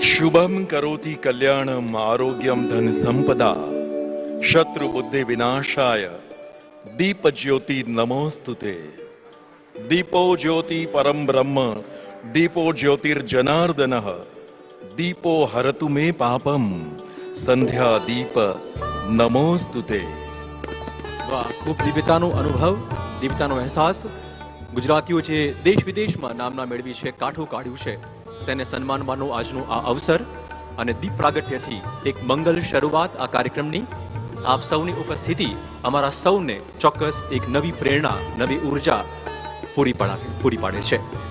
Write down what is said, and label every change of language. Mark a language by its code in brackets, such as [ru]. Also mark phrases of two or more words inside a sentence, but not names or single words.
[sa] शुभम करोति कल्याणम आरोग्यम धन संपदा शत्रु बुद्धि विनाशाय दीप ज्योति नमोस्तुते। दीपो ज्योति परम ब्रह्म दीपो ज्योतिर्जनार्दन दीपो हरतु मे पापम संध्या दीप नमोस्तुते। [gu] વાહ, ખૂબ દિવ્યતાનો અનુભવ, દિવ્યતાનો અહેસાસ. ગુજરાતીઓ જે દેશ વિદેશમાં નામના મેળવી છે, કાઠું કાઢ્યું છે, તેને સન્માનવાનો આજનો આ અવસર અને દીપ પ્રાગટ્યથી એક મંગલ શરૂઆત આ કાર્યક્રમની. આપ સૌની ઉપસ્થિતિ અમારા સૌને ચોક્કસ એક નવી પ્રેરણા, નવી ઉર્જા પૂરી પાડે છે.